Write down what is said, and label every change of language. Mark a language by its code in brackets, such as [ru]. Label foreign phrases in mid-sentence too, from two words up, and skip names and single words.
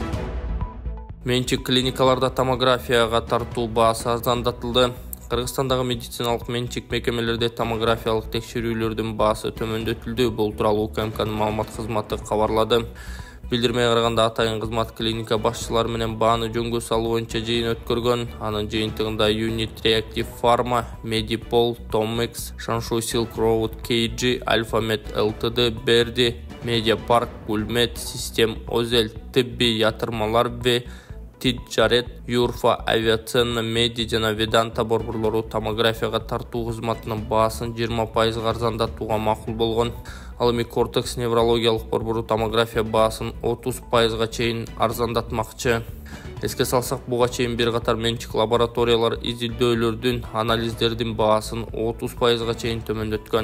[ky] Менчик клиникаларда томографияга тартуу баасы арзандатылды. Кыргызстандагы медициналык менчик мекемелерде томографиялык текшерүүлөрдүн баасы төмөндөтүлдү. Бул тууралуу УКМКнын маалымат кызматы кабарлады. Билдирмеге караганда атайын кызмат клиника башчылары менен бааны жөнгө салуу боюнча жыйын өткөргөн. Анын жыйынтыгында Unit Reactive Pharma, Medipol, Tomex, Shanshu Silk Road, KG, Alphamed Ltd, Berdi, Mediapark, Gulmet, System Ozel, Tibbi yatırmalar ve Ticaret, Юрфа, Авиационный, Меди жана Веданта борборлору томографияга тартуу кызматынын баасын 20% арзандатууга макул болгон. Ал эми Кортекс неврологиялык борбору томография баасын 30% чейин арзандатмакчы. Эске салсак, буга чейин бир катар менчик лабораториялар изилдөөлөрдүн, анализдердин баасын 30% чейин төмөндөткөн.